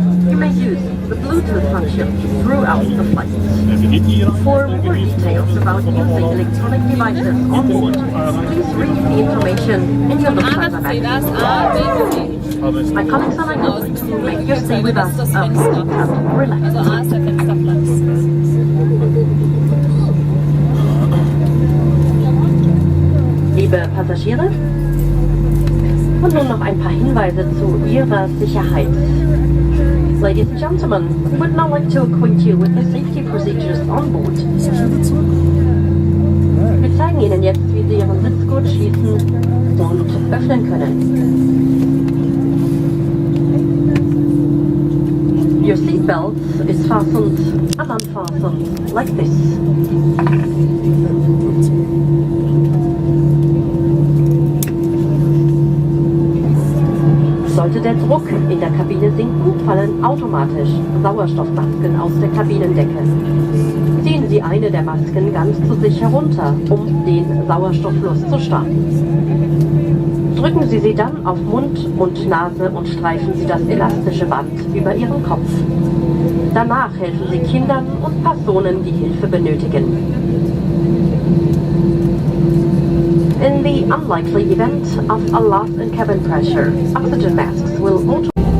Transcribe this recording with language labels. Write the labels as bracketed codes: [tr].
[en] You may use the Bluetooth function throughout the flight. For more details about using electronic devices on board, please read the information in your Lufthansa magazine. My colleagues and I hope to make your stay with us and relaxed. [de] Liebe Passagiere, und nun noch ein paar Hinweise zu Ihrer Sicherheit. [en] Ladies and gentlemen, we would now like to acquaint you with the safety procedures on board. [de] Wir zeigen Ihnen jetzt, wie Sie Ihren Sitzgurt schließen und öffnen können. [en] Your seatbelt is fastened and unfastened like this. [de] Sollte der Druck in der Kabine sinken, fallen automatisch Sauerstoffmasken aus der Kabinendecke. Ziehen Sie eine der Masken ganz zu sich herunter, um den Sauerstofffluss zu starten. Drücken Sie sie dann auf Mund und Nase und streifen Sie das elastische Band über Ihren Kopf. Danach helfen Sie Kindern und Personen, die Hilfe benötigen. [en] In the unlikely event of a loss in cabin pressure, oxygen masks will automatically